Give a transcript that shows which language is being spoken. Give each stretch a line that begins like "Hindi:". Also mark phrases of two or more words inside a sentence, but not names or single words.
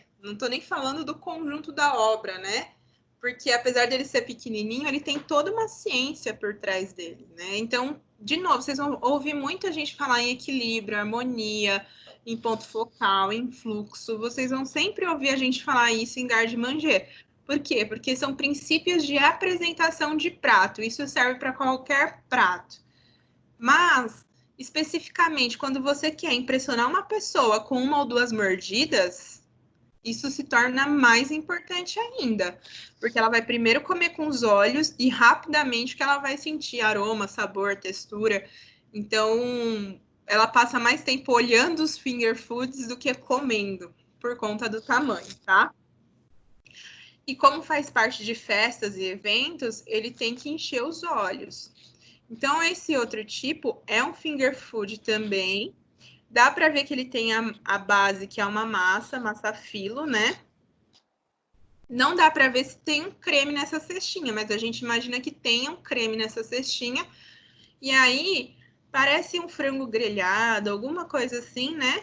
Portuguese: Não estou nem falando do conjunto da obra, né? Porque apesar dele ser pequenininho, ele tem toda uma ciência por trás dele, né? Então, de novo, vocês vão ouvir muita gente falar em equilíbrio, harmonia, em ponto focal, em fluxo. Vocês vão sempre ouvir a gente falar isso em garde-manger. Por quê? Porque são princípios de apresentação de prato. Isso serve para qualquer prato. Mas, especificamente, quando você quer impressionar uma pessoa com uma ou duas mordidas, isso se torna mais importante ainda. Porque ela vai primeiro comer com os olhos e rapidamente que ela vai sentir aroma, sabor, textura. Então, ela passa mais tempo olhando os
English: finger foods
Portuguese: do que comendo, por conta do tamanho, tá? E como faz parte de festas e eventos, ele tem que encher os olhos. Então, esse outro tipo é um
English: finger food
Portuguese: também. Dá para ver que ele tem a base, que é uma massa filo, né? Não dá para ver se tem um creme nessa cestinha, mas a gente imagina que tenha um creme nessa cestinha. E aí, parece um frango grelhado, alguma coisa assim, né?